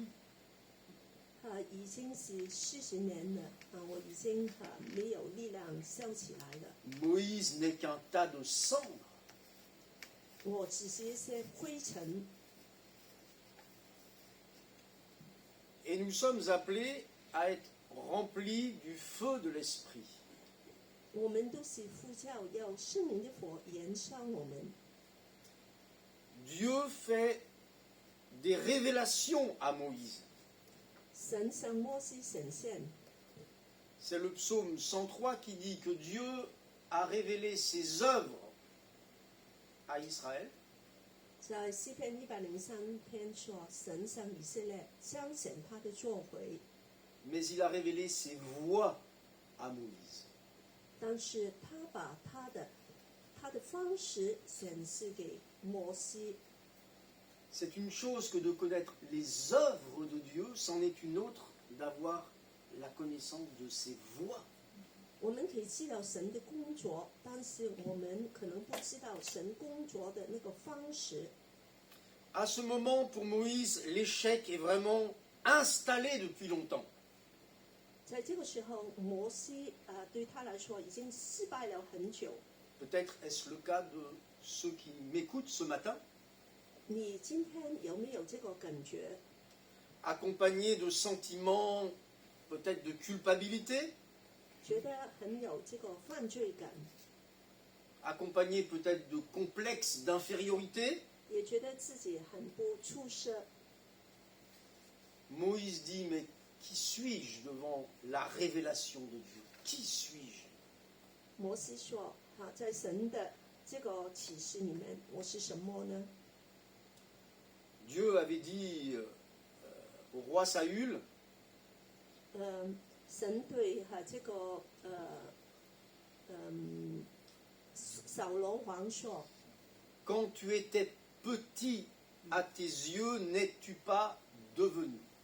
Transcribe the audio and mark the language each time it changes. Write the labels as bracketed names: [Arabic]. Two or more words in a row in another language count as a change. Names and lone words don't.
[Chinese] 已經是40年了，我已經沒有力量燒起來了， [French] Moïse n'est qu'un tas de cendres. [Chinese] 我只是一些灰塵。 [French] Et nous sommes appelés à être remplis du feu de l'Esprit. [Chinese] 我們都是呼叫要聖靈的火燃燒我們。 [French] Dieu fait des révélations à Moïse. [Chinese] 神向摩西顯現， [French] C'est le psaume 103 qui dit que Dieu a révélé ses œuvres à Israël, [Chinese] 在詩篇103篇說，神向以色列彰顯他的作為， [French] mais il a révélé ses voies à Moïse. [Chinese] 但是他把他的方式顯示給摩西。 [French] C'est une chose que de connaître les œuvres de Dieu, c'en est une autre d'avoir la connaissance de ses voies. [Chinese] 我們可以知道神的工作，但是我們可能不知道神工作的那個方式。 [French] À ce moment, pour Moïse, l'échec est vraiment installé depuis longtemps. [Chinese] 在這個時候，摩西對他來說已經失敗了很久。 [French] Peut-être est-ce le cas de ceux qui m'écoutent ce matin, [Chinese] 你今天有沒有這個感覺？ [French] accompagnés de sentiments peut-être de culpabilité, [Chinese] 覺得很有這個犯罪感， [French] accompagnés peut-être de complexes d'infériorité. [Chinese] 也覺得自己很不出色。 [French] Moïse dit, mais qui suis-je devant la révélation de Dieu? Qui suis-je? [Chinese] 摩西說：在神的這個啟示裡面，我是什麼呢？ [French] Dieu avait dit au roi Saül, [Chinese] 神對這個掃羅王說： [French] quand tu étais petit à tes yeux, n'es-tu pas devenu?